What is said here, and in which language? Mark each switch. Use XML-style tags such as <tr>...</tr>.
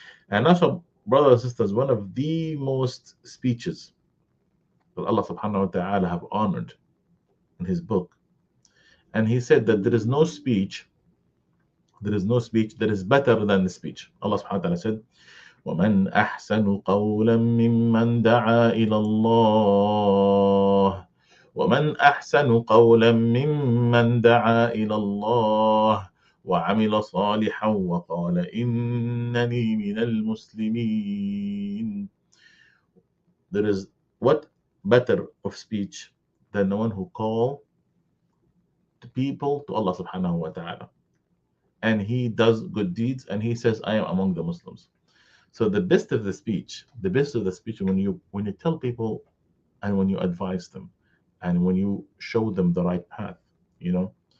<en>And also, brothers and sisters, one of the most speeches that Allah subhanahu wa ta'ala have honored in his book. And he said that there is no speech that is better than the speech.</en> <ar>Allah subhanahu wa ta'ala said, وَمَنْ أَحْسَنُ قَوْلًا مِمَّنْ دَعَا إِلَى اللَّهِ وَمَنْ أَحْسَنُ قَوْلًا مِمَّنْ دَعَا إِلَى اللَّهِ وَعَمِلَ صَالِحًا وَقَالَ إِنَّنِي مِنَ الْمُسْلِمِينَ.</ar> <en>There is what better of speech than the one who call the people to Allah subhanahu wa ta'ala, and he does good deeds, and he says, I am among the Muslims. So the best of the speech, when you tell people, and when you advise them, and when you show them the right path, you know.</en>